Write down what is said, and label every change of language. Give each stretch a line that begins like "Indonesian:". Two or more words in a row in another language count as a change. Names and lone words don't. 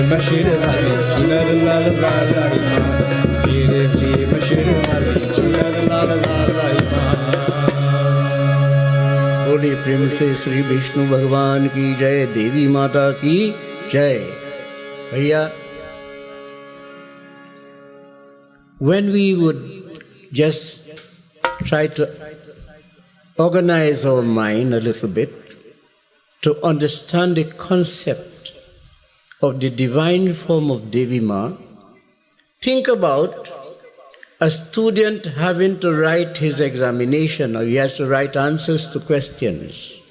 Hindi: मशिर वाली चुनर लाल लाल लाई माँ, तेरे लिए मशिर वाली चुनर लाल लाल लाई माँ। बोले प्रेम से श्री विष्णु भगवान की जय, देवी माता की जय। भैया,
English: when we would just try to organize our mind a little bit to understand the concept of the divine form of Devi Ma, think about a student having to write his examination, or he has to write answers to questions.